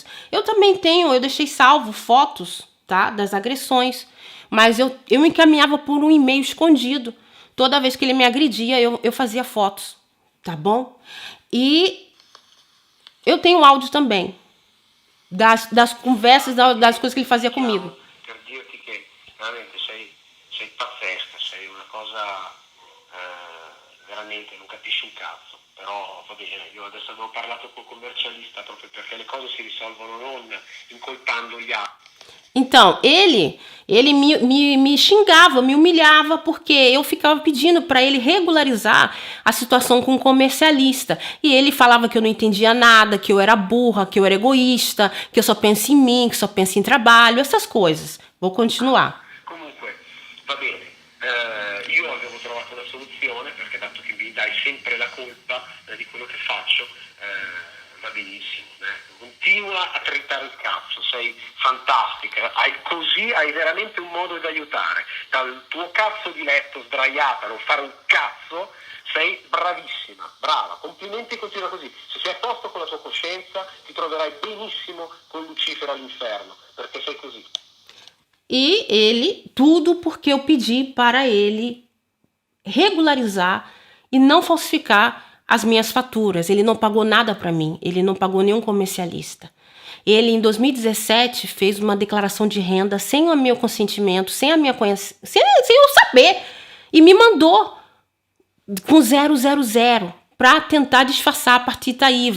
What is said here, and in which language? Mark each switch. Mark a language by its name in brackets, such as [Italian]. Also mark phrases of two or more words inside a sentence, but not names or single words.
[Portuguese] Eu também eu deixei salvo fotos, tá? Das agressões, mas eu me encaminhava por um e-mail escondido. Toda vez que ele me agredia, eu fazia fotos, tá bom? E eu tenho áudio também. Das conversas, das coisas que ele fazia comigo. [Italian] Per dirti che veramente sei pazzesca, sei una cosa veramente non capisci un cazzo, però va bene, io adesso avevo parlato col commercialista proprio perché le cose si risolvono non incolpando gli altri. [Portuguese] Então, ele me xingava, me humilhava, porque eu ficava pedindo para ele regularizar a situação com o comercialista. E ele falava que eu não entendia nada, que eu era burra, que eu era egoísta, que eu só penso em mim, que só penso em trabalho, essas coisas. Vou continuar. [Italian] Comunque, va bene, io avevo trovato una soluzione, perché dato che mi dai sempre la colpa di quello che faccio, va benissimo, continua a tritare il cazzo, sei fantastica, così hai veramente un modo di aiutare, dal tuo cazzo di letto sdraiata a non fare un cazzo, sei bravissima, brava, complimenti, continua così, se sei a posto con la tua coscienza ti troverai benissimo con Lucifero all'inferno, perché sei così. [Portuguese] E ele, tudo porque eu pedi para ele regularizar e não falsificar as minhas faturas. Ele não pagou nada para mim, ele não pagou nenhum comercialista. Ele, em 2017, fez uma declaração de renda sem o meu consentimento, sem eu saber, e me mandou com 000 para tentar disfarçar a partida IVA.